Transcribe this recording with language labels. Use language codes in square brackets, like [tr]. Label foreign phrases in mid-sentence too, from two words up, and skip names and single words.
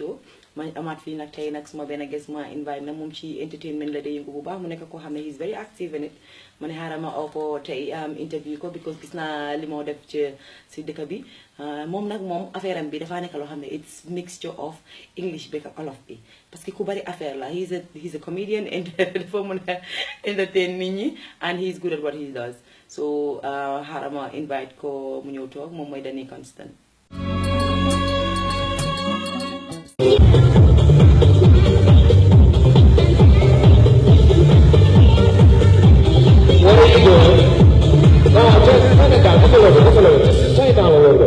[wo] show ma amaat fii nag tey nag suma benn guest ma invite na moom ci entertainment la day yëngu bu baax mu nekk koo xam ne [en] he is very active in it [wo] ma ne xaaral ma oo ko tey interview ko because gis naa li moo def ci si dëkk bi moom nag moom affaire am bi dafaa nekk loo xam ne [en] it's mixture of English [wo] bi ak Wolof bi [fr] parce que [wo] ku bari affaire la [en] he's a comedian and [wo] dafa mën a entertain nit ñi [en] and he's good at what he does so [wo] xaaral ma invite ko mu ñëw toog moom mooy Danny Constant. [en] What are you doing? No, just turn it down. Just a little bit. Just a little bit. Turn it down a little bit.